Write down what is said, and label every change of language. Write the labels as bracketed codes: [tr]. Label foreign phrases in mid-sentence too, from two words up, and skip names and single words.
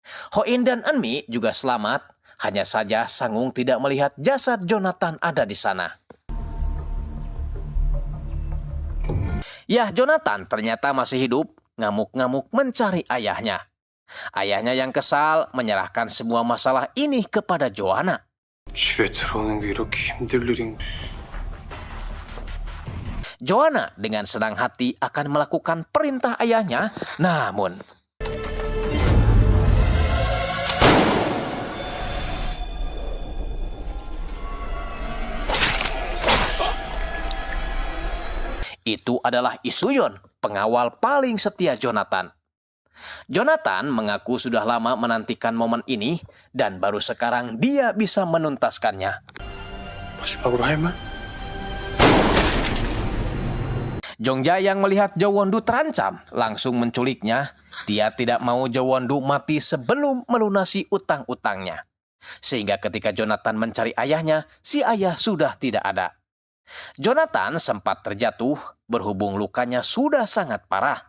[id] Ho-in dan Eunmi juga selamat, Hanya saja Sangung tidak melihat jasad Jonathan ada di sana. Yah, Jonathan ternyata masih hidup, ngamuk-ngamuk mencari ayahnya. Ayahnya yang kesal menyerahkan semua masalah ini kepada Joanna. [ko] 집에 들어오는 게 이렇게 힘들 일인가? [id] Joanna dengan senang hati akan melakukan perintah ayahnya, namun itu adalah Isuyon, pengawal paling setia Jonathan. Jonathan mengaku sudah lama menantikan momen ini dan baru sekarang dia bisa menuntaskannya. [ko] 마지막으로 할 말? [id] Jongja yang melihat Jo Won-du terancam langsung menculiknya. Dia tidak mau Jo Won-du mati sebelum melunasi utang-utangnya. Sehingga ketika Jonathan mencari ayahnya, si ayah sudah tidak ada. Jonathan sempat terjatuh, berhubung lukanya sudah sangat parah.